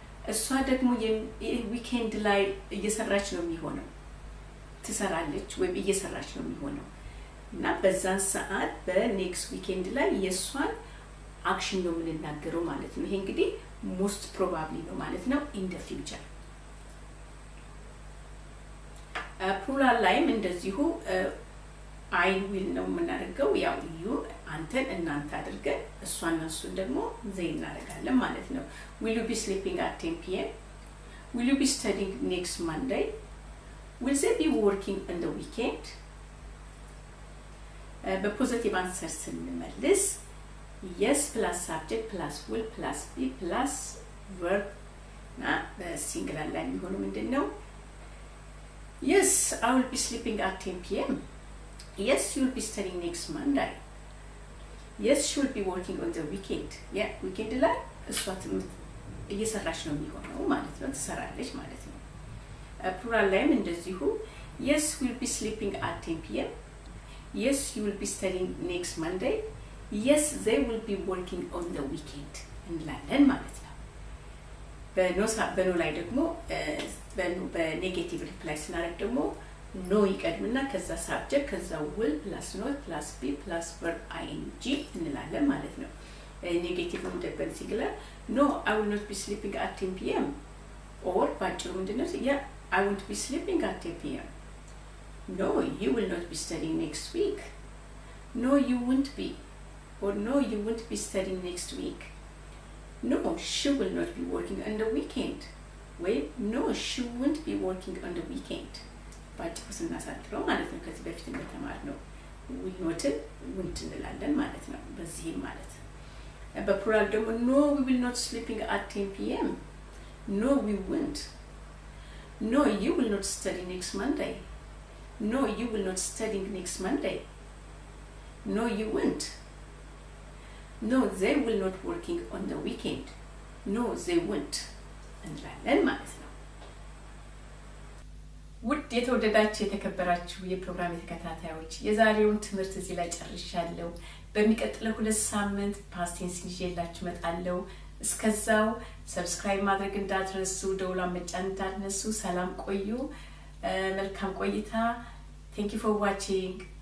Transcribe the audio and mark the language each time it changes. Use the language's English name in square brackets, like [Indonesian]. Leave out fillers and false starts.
[Amharic] እሷ ደግሞ ዊኬንድ ላይ እየሰራች ነው የሚሆነው ትሰራለች ወይ እየሰራች ነው የሚሆነው እና በዛን ሰዓት በኔክስት ዊኬንድ ላይ የሷን አክሽን ነው የምንናገረው ማለት ነው። ይሄ እንግዲህ [English] most probably [Amharic] ነው ማለት ነው [English] in the future። [Amharic] ፕሉራል ላይም እንደዚሁ I will ነው የምናደርገው ያው you አንተን እናንተ አድርገን እሷና እሱን ደግሞ they እናደርጋለን ማለት ነው። [English] Will you be sleeping at 10 p.m? Will you be studying next Monday? Will they be working on the weekend? [Amharic] በፖዚቲቭ አንሰር ስንመልስ [English] yes plus subject plus will plus be plus verb [Amharic] እና በሲንጉላር ላይ የሚሆነው ምንድነው? [English] Yes, I will be sleeping at 10 p.m. Yes, you will be studying next Monday. Yes, she will be working on the weekend. [Amharic] Yeah, weekend ላይ እሷ እየሰራች ነው የሚሆነው ማለት ነው ትሰራለች ማለት ነው። ፕሉራል ላይም እንደዚሁ [English] yes, we will be sleeping at 10 p.m. Yes, you will be studying next Monday. Yes, they will be working on the weekend [Amharic] እንላለን ማለት ነው። በኖ ላይ ደግሞ በኔጌቲቭ ሪፕላይ ስናደርግ ደግሞ ኖ ይቀድምና ከዛ ሳብጀክት ከዛ [English] will plus not plus be plus verb ing [Amharic] እንላለን ማለት ነው። ኔጌቲቭ እንደበል ሲንጉላር [English] no, I will not be sleeping at 10 p.m. [Amharic] or ባጭሩ ምንድነው? [English] yeah, I won't be sleeping at 10 p.m. No, you will not be studying next week. No, you won't be. Or no, you won't be studying next week. No, she will not be working on the weekend. Wait, no, she won't be working on the weekend. [Amharic] ባጭሩ ስናሳጥረው ማለት ነው ከዚህ በፊት እንደተማርነው will not won't እንላለን ማለት ነው። በዚህም ማለት በፕሉራል ደግሞ [English] no, we will not sleeping at 10 p.m. No, we won't. No, you will not study next Monday. No, you will not study next Monday. No, you won't. No, they will not working on the weekend. No, they won't. [Amharic] እንላለን ማለት ነው። ውድ የተወደዳችሁ የተከበራችሁ የፕሮግራም ተከታታዮች የዛሬውን ትምህርት እዚህ ላይ ጨርሻለሁ። በሚቀጥለው 2 ሳምንት ፓስት ቴንስ ይዤላችሁ እመጣለሁ። እስከዛው ሰብስክራይብ ማድረግ እንዳትረሱ፣ ደውሏን መጫን እንዳትነሱ። ሰላም ቆዩ። መልካም ቆይታ። [English] Thank you for watching.